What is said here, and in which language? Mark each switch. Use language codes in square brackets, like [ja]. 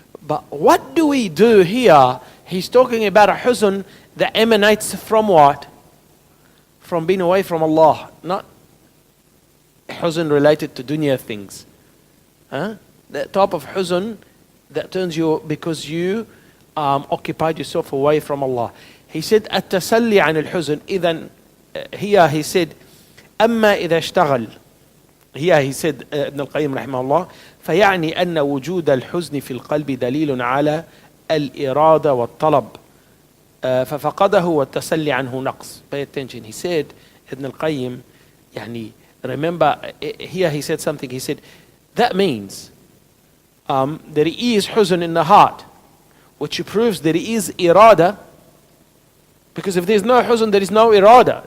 [en] But what do we do here? He's talking about a huzn that emanates from what? From being away from Allah, not huzn related to dunya things. That type of huzn that turns you because you occupied yourself away from Allah. He said [ar] التسلي عن الحزن. إذن [en] here he said [ar] أما إذا اشتغل. [en] Here he said [ar] ابن القيم رحمه الله فيعني أن وجود الحزن في القلب دليل على الإرادة والطلب ففقده والتسلي عنه نقص. [en] Pay attention. He said ابن القيم يعني remember here he said something. He said that means there is huzn in the heart, which proves there is irada, because if there is no huzn, there is no irada.